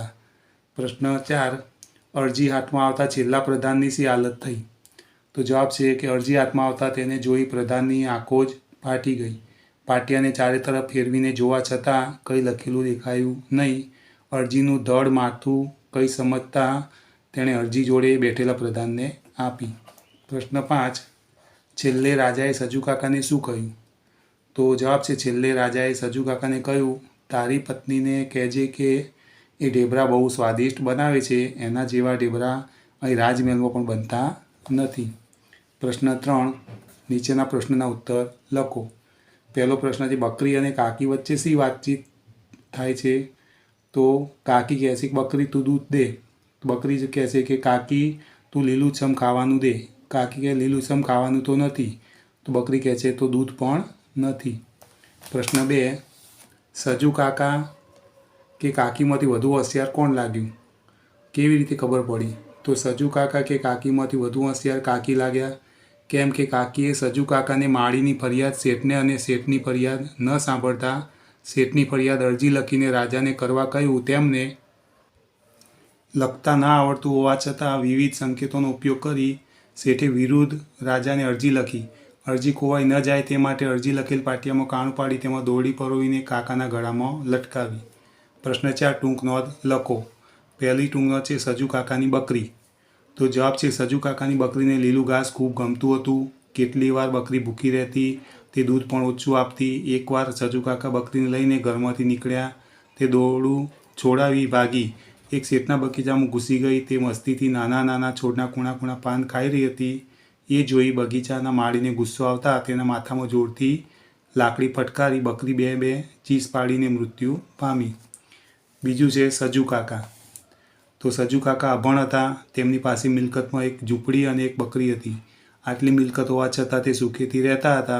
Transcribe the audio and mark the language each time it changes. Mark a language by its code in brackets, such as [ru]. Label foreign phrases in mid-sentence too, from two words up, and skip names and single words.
[gu] પ્રશ્ન 4 અરજી હાથમાં આવતા છેલ્લા પ્રધાનની શી હાલત થઈ? તો જવાબ છે કિ અરજી હાથમાં આવતા તેને જોઈ પ્રધાનની આંખો જ ફાટી ગઈ। પાટિયાને ચારે તરફ ફેરવીને જોવા છતાં કંઈ લખેલું દેખાયું નહીં। અરજીનું ધડ માથું કંઈ સમજતા તેણે અરજી જોડે બેઠેલા પ્રધાનને આપી। પ્રશ્ન 5 છેલ્લે રાજાએ સજૂ કાકાને શું કહ્યું? તો જવાબ છે છેલ્લે રાજાએ સજૂ કાકાને કહ્યું તારી પત્નીને કહેજે કે એ ઢેબરા બહુ સ્વાદિષ્ટ બનાવે છે, એના જેવા ઢેબરા અહીં રાજમહેલમાં પણ બનતા નથી। પ્રશ્ન 3 નીચેના પ્રશ્નના ઉત્તર લખો। પહેલો પ્રશ્ન છે બકરી અને કાકી વચ્ચે શી વાતચીત થાય છે? તો કાકી કહે છે કે બકરી તું દૂધ દે। બકરી કહે છે કે કાકી તું લીલુંછમ ખાવાનું દે। કાકી કહે લીલુંછમ ખાવાનું તો નથી। તો બકરી કહે છે તો દૂધ પણ નથી। પ્રશ્ન 2 સજુ કાકા કે કાકીમાંથી વધુ હોશિયાર કોણ લાગ્યું? કેવી રીતે ખબર પડી? તો સજૂ કાકા કે કાકી માં વધુ હોશિયાર કાકી લાગ્યા। કેમ કે કાકીએ સજૂ કાકા ને માડીની ફરિયાદ શેઠને અને શેઠની ફરિયાદ ન સાંભળતા શેઠની ફરિયાદ અરજી લખીને રાજાને કરવા કહ્યું। તેમને લખતા ન આવડતું હોવા છતાં વિવિધ સંકેતોનો ઉપયોગ કરી શેઠે વિરુદ્ધ રાજાને અરજી લખી। અરજી ખોવાઈ ન જાય તે માટે અરજી લખેલ પાટિયામાં કાણું પાડી તેમાં દોરડી પરોવીને કાકાના ગળામાં લટકાવી। પ્રશ્ન 4 ટૂંક નોંધ લખો। પહેલી ટૂંક નોંધ છે સજૂ કાકાની બકરી। તો જવાબ છે સજૂ કાકાની બકરીને લીલું ઘાસ ખૂબ ગમતું હતું। કેટલી વાર બકરી ભૂખી રહેતી તે દૂધ પણ ઓછું આપતી। એક વાર સજૂ કાકા બકરીને લઈને ઘરમાંથી નીકળ્યા તે દોરડું છોડાવી ભાગી એક શેઠના બગીચામાં ઘૂસી ગઈ। તે મસ્તીથી નાના નાના છોડના કૂણા કૂણા પાન ખાઈ રહી હતી એ જોઈ બગીચાના માળીને ગુસ્સો આવતા તેના માથામાં જોરથી લાકડી ફટકારી। બકરી બે બે ચીસ પાડીને મૃત્યુ પામી। બીજું છે સજૂ કાકા। તો સજૂ કાકા અભણ હતા। તેમની પાસે મિલકતમાં એક ઝૂંપડી અને એક બકરી હતી। આટલી મિલકત હોવા છતાં તે સુખેથી રહેતા હતા।